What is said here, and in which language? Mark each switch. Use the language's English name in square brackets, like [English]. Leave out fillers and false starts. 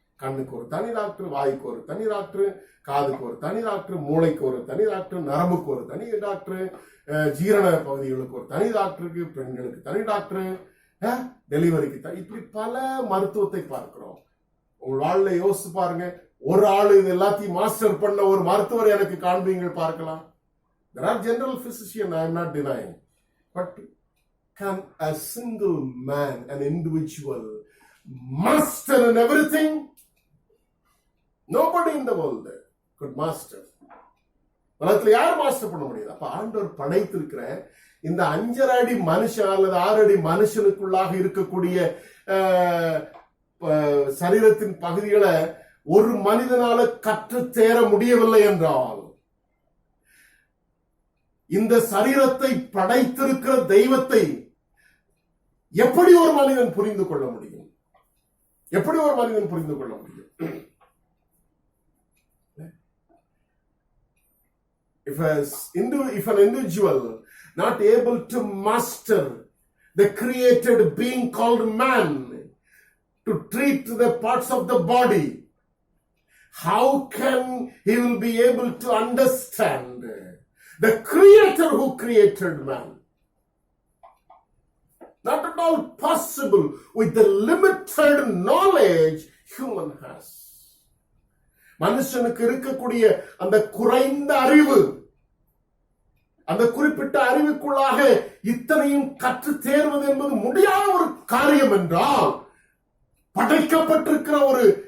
[Tamil] கண்ணுக்கு ஒரு தனி டாக்டர், வாய்க்கு ஒரு தனி டாக்டர், காதுக்கு ஒரு தனி டாக்டர், மூளைக்கு ஒரு தனி டாக்டர், நரம்புக்கு ஒரு தனி டாக்டர், ஜீரண பகுதிகளுக்கு ஒரு தனி டாக்டருக்கு, பெண்களுக்கு தனி டாக்டர், டெலிவரிக்கு தனி, இப்படி பல மருத்துவத்தை பார்க்கிறோம். உங்க வாழ்ல யோசிச்சு பாருங்க, ஒரு ஆளு இது எல்லாத்தையும் மாஸ்டர் பண்ண ஒரு மருத்துவர் எனக்கு காண்பீங்க பார்க்கலாம். [English] There are general physicians, I am not denying, but can a single man, an individual, master in everything? Nobody in the world could master. [Tamil] உலகத்துல யார் மாஸ்டர் பண்ண முடியாது? அப்ப ஆண்டவர் படைத்திருக்கிற இந்த 5 அடி மனுஷன் அல்லது 6 அடி மனுஷனுக்குள்ளாக இருக்கக்கூடிய சரீரத்தின் பகுதிகளை ஒரு மனிதனால கற்று தேர முடியவில்லை என்றால், இந்த சரீரத்தை படைத்திருக்கிற தெய்வத்தை எப்படி ஒரு மனிதன் புரிந்து கொள்ள முடியும்? எப்படி ஒரு மனிதன் புரிந்து கொள்ள முடியும்? [English] If an individual not able to master the created being called man, to treat the parts of the body, how can he will be able to understand the creator who created man? Not at all possible with the limited knowledge human has. [Tamil] மனுஷனுக்கு இருக்கக்கூடிய அந்த குறைந்த அறிவு, அந்த குறிப்பிட்ட அறிவுக்குள்ளாக இத்தனையும் கற்று தேர்வது என்பது முடியாத ஒரு காரியம் என்றால், படைக்கப்பட்டிருக்கிற ஒரு